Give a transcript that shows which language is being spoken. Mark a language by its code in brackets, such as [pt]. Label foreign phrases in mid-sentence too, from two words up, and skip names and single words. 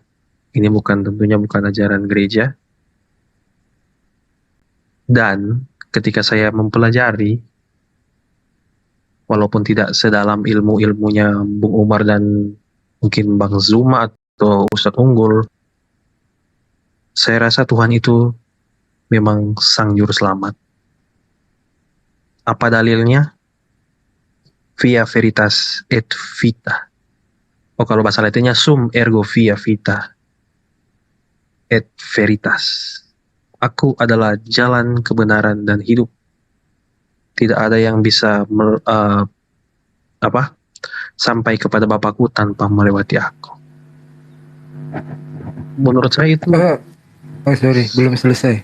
[id] Ini tentunya bukan ajaran gereja. Dan ketika saya mempelajari, walaupun tidak sedalam ilmunya Bung Umar dan mungkin Bang Zuma atau Ustadz Unggul, saya rasa Tuhan itu memang Sang Juru Selamat. Apa dalilnya? [la] Via veritas et vita. [id] Kalau bahasa Latinnya [la] sum ergo via vita et veritas. [id] Aku adalah jalan kebenaran dan hidup. Tidak ada yang bisa sampai kepada Bapakku tanpa melewati aku. Menurut saya itu. Sorry, belum selesai.